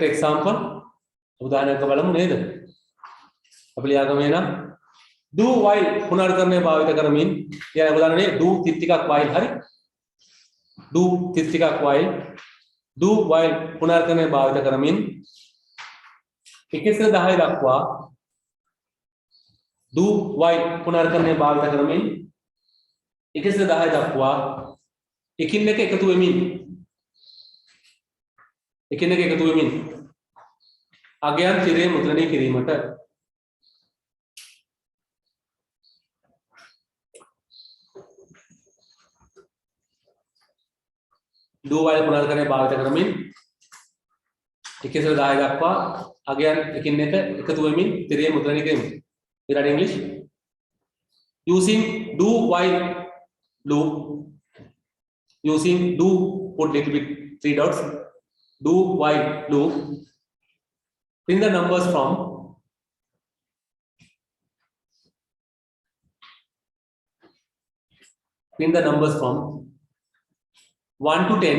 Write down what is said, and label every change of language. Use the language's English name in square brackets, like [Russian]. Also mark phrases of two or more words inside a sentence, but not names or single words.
[Sinhala] example [Hindi] उदाहरण का [Sinhala] බලමු නේද අපි ලියාගමු එහෙනම් [English] do while [Sinhala] පුනර්කරණය භාවිත කරමින් ඊළඟ උදාහරණේ do තිත්තිකක් while හරි do තිත්තිකක් [English] while do while [Sinhala] පුනර්කරණය භාවිත කරමින් 1 10 දක්වා [English] do while [Sinhala] පුනර්කරණය භාවිත කරමින් 1 10 දක්වා එකින් එක එකතු වෙමින් අගයන් තිරේ මුද්‍රණය කිරීමට [English] do while [Sinhala] පුනර්කරණය භාවිත කරමින් 1 10 දක්වා අගයන් එකින් එක එකතු වෙමින් තිරේ මුද්‍රණය කිරීමට. [English] Read English. Using do while loop. Using do put little bit 3 dots. Do while loop. Print the numbers from 1 to 10.